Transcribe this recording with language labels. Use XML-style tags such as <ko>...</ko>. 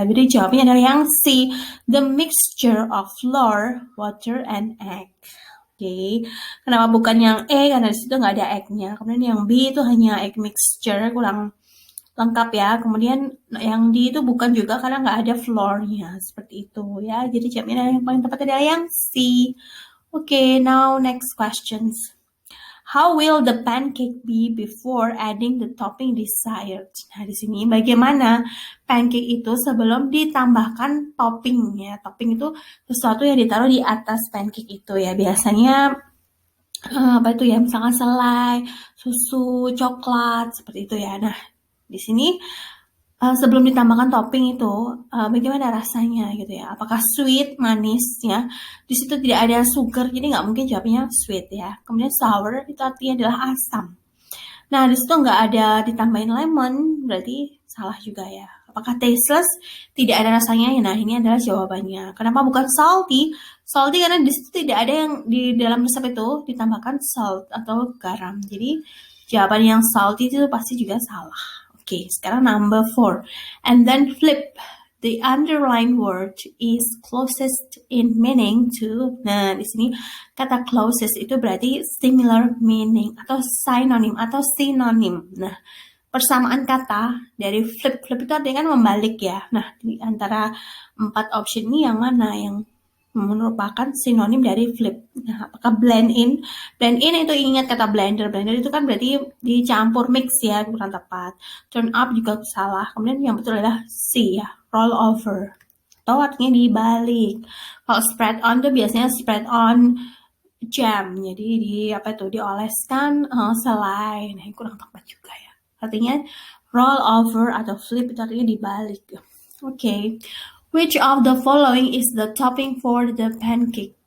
<id>Jadi jawabnya adalah yang C, the mixture of flour, water, and egg. Oke. Kenapa bukan yang E? Karena di situ nggak ada egg-nya. Kemudian yang B itu hanya egg mixture, kurang lengkap ya. Kemudian yang D itu bukan juga karena nggak ada flour-nya. Seperti itu ya. Jadi jawabnya yang paling tepat adalah yang C.</id> <en>Oke, now next questions. How will the pancake be before adding the topping desired?</en> <id>Nah, di sini bagaimana pancake itu sebelum ditambahkan topping ya. Topping itu sesuatu yang ditaruh di atas pancake itu ya. Biasanya apa itu ya? Misalkan selai, susu, coklat, seperti itu ya. Nah, di sini sebelum ditambahkan topping itu bagaimana rasanya gitu ya, apakah sweet, manis ya, di situ tidak ada sugar jadi nggak mungkin jawabnya sweet ya. Kemudian sour itu artinya adalah asam. Nah, di situ nggak ada ditambahin lemon, berarti salah juga ya. Apakah tasteless, tidak ada rasanya ya. Nah, ini adalah jawabannya. Kenapa bukan salty? Salty karena di situ tidak ada yang di dalam resep itu ditambahkan salt atau garam, jadi jawaban yang salty itu pasti juga salah.</id> <en>Oke, sekarang number 4. And then flip. The underlined word is closest in meaning to.</en> <id>Nah, di sini kata closest itu berarti similar meaning atau synonym atau sinonim. Nah, persamaan kata dari flip itu artinya kan membalik ya. Nah, di antara 4 option ini yang mana yang merupakan sinonim dari flip? Nah, apakah blend in? Blend in itu ingat kata blender. Blender itu kan berarti dicampur mix ya, bukan tepat. Turn up juga salah. Kemudian yang betul adalah C ya, roll over. Atau artinya dibalik. Kalau spread on itu biasanya spread on jam. Jadi dioleskan selai. Nah, ini kurang tepat juga ya. Artinya roll over atau flip itu artinya dibalik. Oke.</id> <en>Which of the following is the topping for the pancake?</en>